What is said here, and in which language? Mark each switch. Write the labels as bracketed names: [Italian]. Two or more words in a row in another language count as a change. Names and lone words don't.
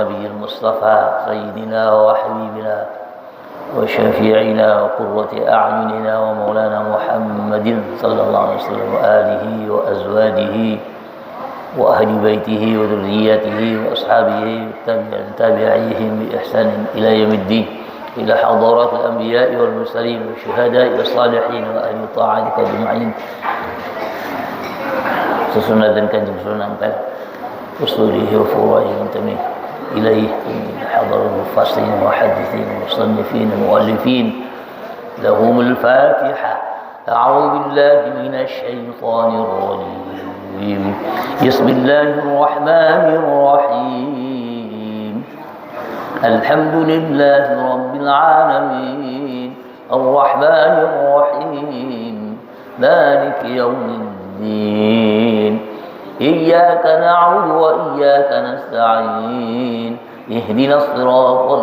[Arabic] نبي مصطفى سيدنا وحبيبنا وشفيعنا وقرة أعيننا ومولانا محمد صلى الله عليه وسلم وآله وأزواجه وأهل بيته وذريته وأصحابه وتابعيهم بإحسان إلى يوم الدين إلى حضرات الأنبياء والمرسلين والشهداء والصالحين وأهل طاعتك أجمعين. [Javanese] Sesunnah dan kanjeng [Arabic] Sunan Ampel أصوله وفروعه منتمي إليه حضرة المفسرين والمحدثين المصنفين المؤلفين لهم الفاتحة. أعوذ بالله من الشيطان الرجيم. بسم الله الرحمن الرحيم. الحمد لله رب العالمين الرحمن الرحيم مالك يوم الدين إياك نعبد وإياك نستعين اهدنا الصراط